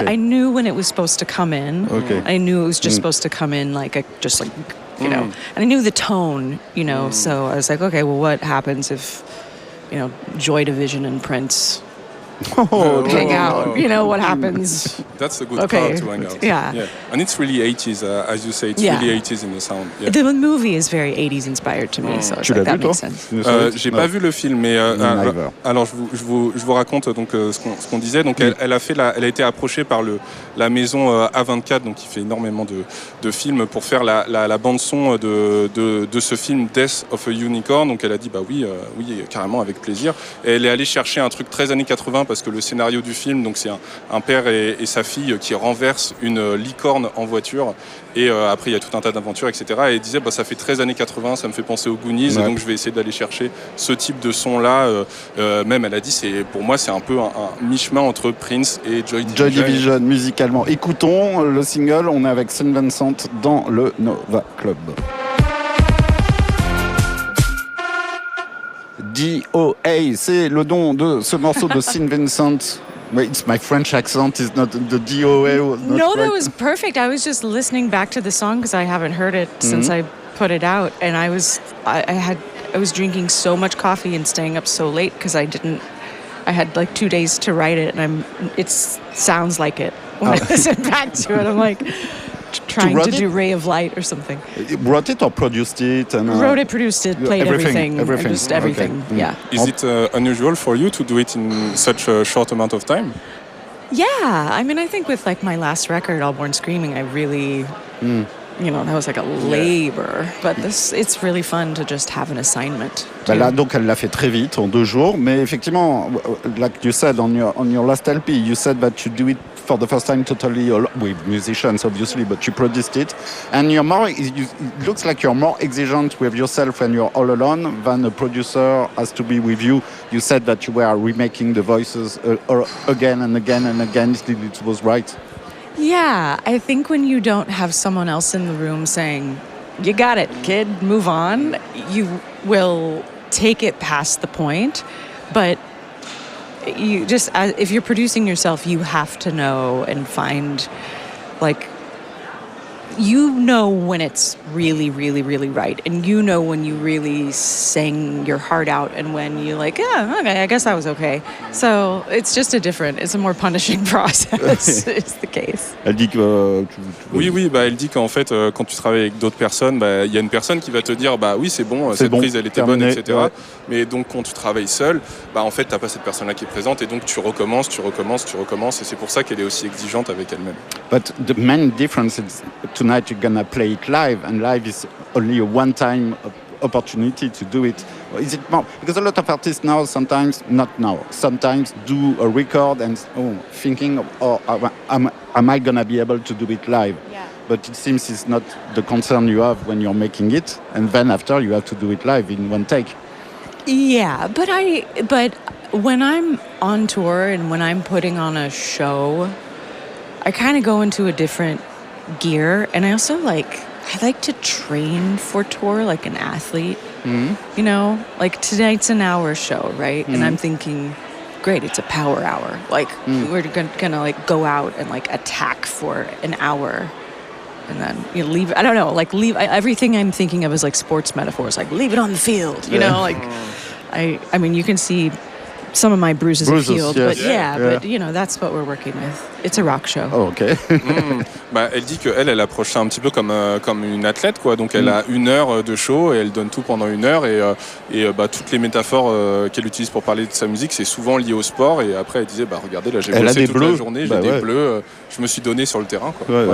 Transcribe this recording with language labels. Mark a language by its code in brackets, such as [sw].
[en] Okay. I knew when it was supposed to come in. Okay. I knew it was just supposed to come in and I knew the tone, so I was like, okay, well, what happens if, Joy Division and Prince hang out? What happens? That's a good part to hang out. Yeah. And it's really 80s, as you say, it's really 80s in the sound. Yeah. The movie is very 80s inspired to me, so that makes sense. [fr] J'ai pas vu le film, mais alors je vous raconte donc ce qu'on disait. Donc elle a été approchée par la maison A24, donc qui fait énormément de films, pour faire la bande son de ce film Death of a Unicorn. Donc elle a dit oui, carrément, avec plaisir. Et elle est allée chercher un truc très années 80, parce que le scénario du film, donc c'est un père et sa fille qui renversent une licorne en voiture, et après il y a tout un tas d'aventures, etc. Et elle disait ça fait 13 années 80, ça me fait penser aux Goonies, et donc je vais essayer d'aller chercher ce type de son là. Même elle a dit, pour moi c'est un peu un mi-chemin entre Prince et Joy Division. Joy Division musicalement. Écoutons le single, on est avec Sin Vincent dans le Nova Club. DOA, c'est le nom de ce morceau de Sin Vincent. [en] Wait, it's my French accent, is not the DOA. No, that was perfect. I was just listening back to the song because I haven't heard it since I put it out, and I was drinking so much coffee and staying up so late because I had like 2 days to write it, and it sounds like it when I listen back to it. I'm like trying to do Ray of Light or something. Wrote it or produced it? And, wrote it, produced it, played everything. Just everything. Okay. Yeah. Is it unusual for you to do it in such a short amount of time? Yeah, I mean, I think with like my last record, All Born Screaming, I really, that was like a labor. But it's really fun to just have an assignment. [fr] Là, donc elle l'a fait très vite, en 2 jours. Mais effectivement, [en] like you said on your last LP, you said that you do it for the first time totally with musicians, obviously, but you produced it. And it looks like you're more exigent with yourself when you're all alone than a producer has to be with you. You said that you were remaking the voices again and again and again. It was right. Yeah, I think when you don't have someone else in the room saying, you got it, kid, move on, you will take it past the point. But you just, if you're producing yourself, you have to know and find, like, when it's really, really, really right. And when you really sang your heart out and when you're like, yeah, okay, I guess that was okay. So it's just it's a more punishing process, is the case. [fr] Elle dit que... elle dit qu'en fait, quand tu travailles avec d'autres personnes, il y a une personne qui va te dire, oui, c'est bon, cette prise, elle était bonne, etc. Ouais. Mais donc, quand tu travailles seul, en fait, t'as pas cette personne-là qui est présente et donc tu recommences et c'est pour ça qu'elle est aussi exigeante avec elle-même. [en] But the main difference is tonight you're gonna play it live, and live is only a one-time opportunity to do it. Is it more because a lot of artists now sometimes do a record and thinking, am I gonna be able to do it live? Yeah. But it seems it's not the concern you have when you're making it, and then after you have to do it live in one take. Yeah, but when I'm on tour and when I'm putting on a show, I kind of go into a different gear, and I also I like to train for tour like an athlete. Mm-hmm. Like tonight's an hour show, right? Mm-hmm. And I'm thinking, great, it's a power hour. We're gonna go out and attack for an hour, and then you leave. I don't know, leave. Everything I'm thinking of is sports metaphors, leave it on the field. I mean, you can see some of my bruises have healed, yes. But that's what we're working with. It's a rock show. Oh, ok. [fr] Elle dit qu'elle approche ça un petit peu comme une athlète, quoi. Donc elle a 1 heure de show et elle donne tout pendant 1 heure et toutes les métaphores qu'elle utilise pour parler de sa musique, c'est souvent lié au sport. Et après elle disait, regardez, là j'ai bossé toute la journée, j'ai des bleus, je me suis donné sur le terrain, quoi.